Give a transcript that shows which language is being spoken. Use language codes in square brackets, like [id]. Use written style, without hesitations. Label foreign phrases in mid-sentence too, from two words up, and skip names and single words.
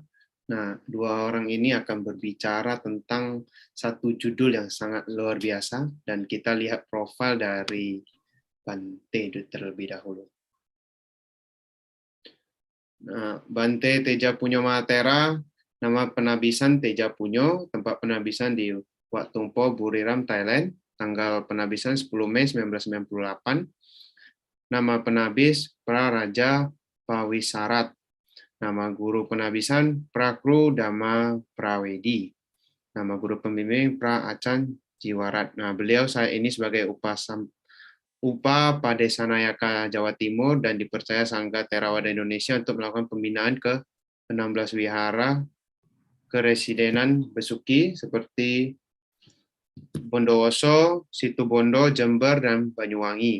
[id] Nah, dua orang ini akan berbicara tentang satu judul yang sangat luar biasa, dan kita lihat profil dari Bante terlebih dahulu. Nah, Bante Teja Punyo Mahatera, nama penabisan Teja Punyo, tempat penabisan di Wat Tumpo, Buriram, Thailand, tanggal penabisan 10 Mei 1998. Nama penabis Praraja Pawisarat. Nama guru penabisan Prakru Dhamma Prawedi. Nama guru pembimbing Pra Acan Jiwarat. Nah, beliau saya ini sebagai Upa Padesanayaka Jawa Timur dan dipercaya Sangga Theravada Indonesia untuk melakukan pembinaan ke 16 wihara keresidenan Besuki seperti Bondowoso, Situbondo, Jember, dan Banyuwangi.